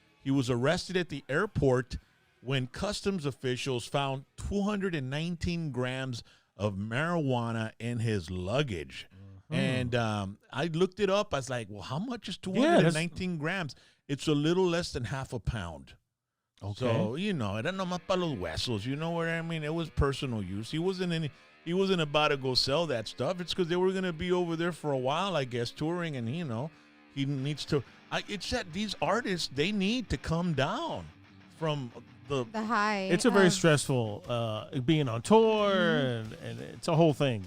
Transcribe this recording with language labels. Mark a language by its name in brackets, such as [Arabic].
[English] He was arrested at the airport when customs officials found 219 grams of marijuana in his luggage. And I looked it up. I was like, well, how much is 219 grams? It's a little less than half a pound. Okay. [Spanish] So, era nomás para los huesos. [English] You know what I mean? It was personal use. He wasn't about to go sell that stuff. It's because they were going to be over there for a while, I guess, touring. And, he needs to. It's that these artists, they need to come down from the high. It's a very of- stressful being on tour, and it's a whole thing.